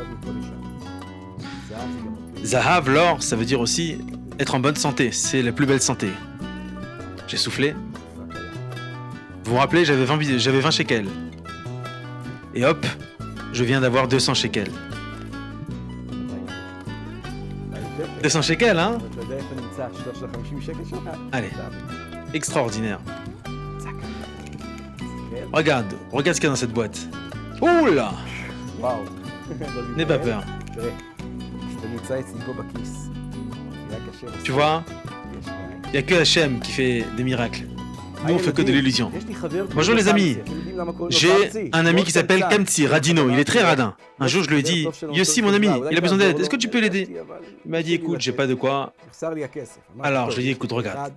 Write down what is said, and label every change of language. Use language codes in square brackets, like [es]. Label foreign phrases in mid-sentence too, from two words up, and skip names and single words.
[fr] Zahav, l'or, ça veut dire aussi être en bonne santé. C'est la plus belle santé. J'ai soufflé. Vous vous rappelez, j'avais 20 shekels. Et hop, je viens d'avoir 200 shekels. 200 shekels, hein? [he] אתה יודע איפה נמצא השטר של ה-50 שקל שלך? [fr] Allez, extraordinaire. [he] כן. [fr] Regarde ce qu'il y a dans cette boîte. Ouh là! וואו. N'aie pas peur. [he] תראה, כשאתה נמצא אצלי פה בכיס, נראה קשה. [fr] Tu vois, il n'y a que Hachem qui fait des miracles. Nous, on fait que de l'illusion. Bonjour les amis. J'ai un ami qui s'appelle Kamtsi Radino. Il est très radin. Un jour, je lui ai dit, Yossi, mon ami, il a besoin d'aide. Est-ce que tu peux l'aider? Il m'a dit, écoute, j'ai pas de quoi. Alors, je lui ai dit, écoute, regarde.